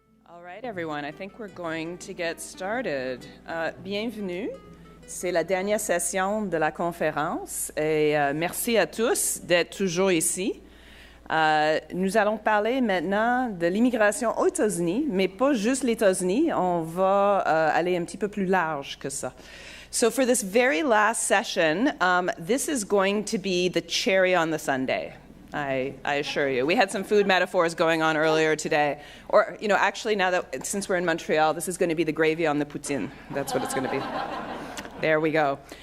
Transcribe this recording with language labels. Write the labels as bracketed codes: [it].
[en] All right, everyone, I think we're going to get started. [fr] Bienvenue. C'est la dernière session de la conférence et merci à tous d'être toujours ici. Nous allons parler maintenant de l'immigration aux États-Unis, mais pas juste les États-Unis, on va aller un petit peu plus large que ça. [en] So for this very last session, this is going to be the cherry on the sundae. I assure you. We had some food metaphors going on earlier today. Or, you know, actually now that, since we're in Montreal, this is going to be the gravy on the poutine. That's what it's going to be. There we go.